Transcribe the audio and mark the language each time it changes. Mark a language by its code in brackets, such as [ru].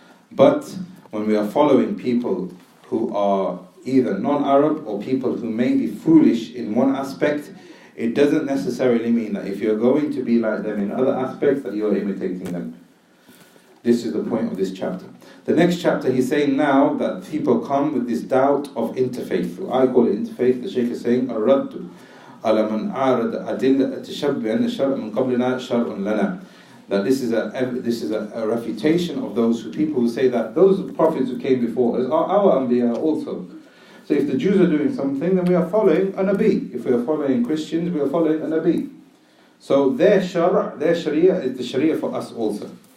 [en] But when we are following people who are either non-Arab or people who may be foolish in one aspect, it doesn't necessarily mean that if you're going to be like them in other aspects that you're imitating them. This is the point of this chapter. The next chapter, he's saying now that people come with this doubt of interfaith. I call it interfaith. The Shaykh is saying, [ar] الرد على من عارض أدلة التشبه أن الشرع من قبلنا شرع لنا. [en] That this is a refutation of those people who say that those prophets who came before us are our Anbiya also. So if the Jews are doing something, then we are following a Nabi. If we are following Christians, we are following a Nabi. So their Sharia is the Sharia for us also.